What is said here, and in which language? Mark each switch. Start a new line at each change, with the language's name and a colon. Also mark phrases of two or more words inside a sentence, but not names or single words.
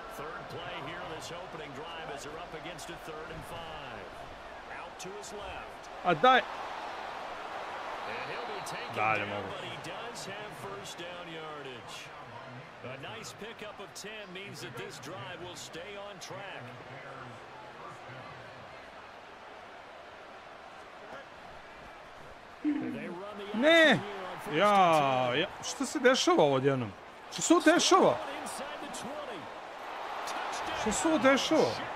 English: 3rd play here, this opening drive as they're up against a 3rd and 5. Out to his left.
Serbian: Daj.
English: And he'll be taken down, but he does have first down yardage. A nice pickup of 10 means that this drive will stay on track.
Serbian: Ne! Ja, šta se dešava odjednom? Šta se ovo dešava? Šta se ovo dešava?